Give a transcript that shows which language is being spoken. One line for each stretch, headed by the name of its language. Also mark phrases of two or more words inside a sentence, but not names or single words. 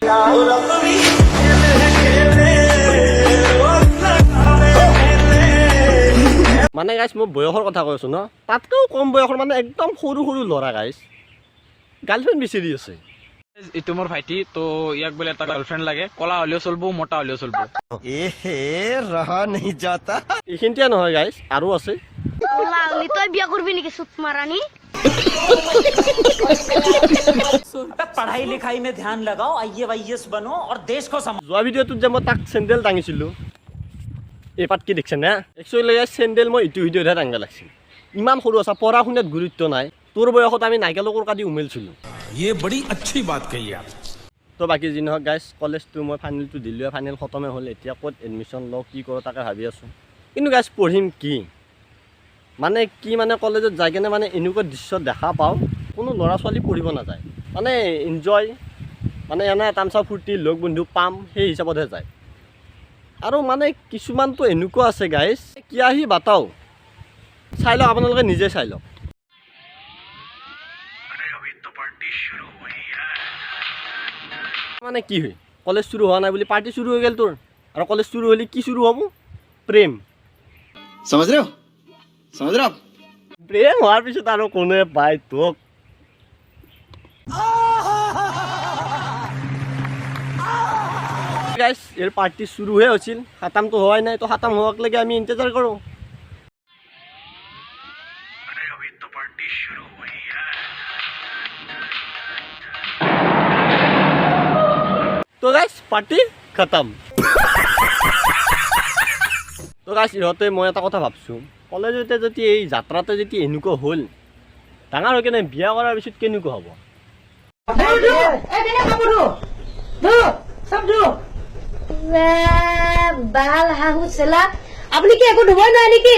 Assamese: মানে গাইছ মই বয়সৰ কথা কৈ আছোঁ ন, তাতকৈও কম বয়সৰ মানে একদম সৰু সৰু ল'ৰা গাইছ গাৰ্লফ্ৰেণ্ড বিচাৰি আছে। এইটো মোৰ ভাইটি, তো ইয়াক বোলে এটা গাৰ্লফ্ৰেণ্ড লাগে, কলা হ'লেও চলব মোটা হ'লেও চলব। এইখিনিতে নহয় গাইছ আৰু আছে।
Bangla: তই বিয়া করবি নাকি সুত মারানি?
Hindi: पढ़ाई लिखाई में ध्यान लगाओ, IAS बनो और देश को संभालो।
Assamese: যোৱা ভিডিঅ'টোত যে মই তাক চেণ্ডেল দাঙিছিলোঁ এই পাত কি দেখিছে না? একচুৱেলি চেণ্ডেল মই এইটো ভিডিঅ'তহে দাঙিব লাগিছিল। ইমান সৰু আছা, পঢ়া শুনাত গুৰুত্ব নাই। তোৰ বয়সত আমি নাইকেলৰ কাটি উমেলছিলোঁ।
Hindi: ये बड़ी अच्छी बात कही आप।
Assamese: তো বাকী যি নহওক গাইছ, কলেজটো মই ফাইনেলটো দিলোঁ, ফাইনেল খতমে হ'ল। এতিয়া ক'ত এডমিশ্যন লওঁ কি কৰোঁ তাকে ভাবি আছোঁ। কিন্তু গাইছ পঢ়িম কি মানে কলেজত যাই কেনে মানে এনেকুৱা দৃশ্য দেখা পাওঁ, কোনো ল'ৰা ছোৱালী পঢ়িব নাযায়, মানে এনজয় মানে এনে তামচা ফূৰ্তি লগ বন্ধু পাম সেই হিচাপতহে যায়। আৰু মানে কিছুমানতো এনেকুৱা আছে গাইছ কি আহি বাটাও চাই লওক, আপোনালোকে নিজে চাই লওক। মানে কি হয় কলেজ শুৰু হোৱা নাই বুলি পাৰ্টি শুৰু হৈ গ'ল তোৰ, আৰু কলেজ শুৰু হ'লে কি শুৰু হ'ব? প্ৰেম।
Hindi: समझ रहे हो आप?
Assamese: প্ৰেম হোৱাৰ পিছত আৰু কোনে পায় তোক?
Bangla: গাইছ এর পার্টি শুরু হয়ে হচ্ছিল, খাতাম তো হয় নাই, তো খাতাম হওয়ার লাগে আমি ইন্তজার করো।
Assamese: তো গাইছ পার্টি খতম। তো গাইছ ইহঁতে মই এটা কথা ভাবছোঁ, কলেজতে যদি এই যাত্ৰাতে যদি এনেকুৱা হ'ল, ডাঙৰ হৈ কেনে বিয়া কৰাৰ পিছত কেনেকুৱা হ'ব? বাল হাহু চেলা, আপনি কি একো ধুবই নাই নেকি?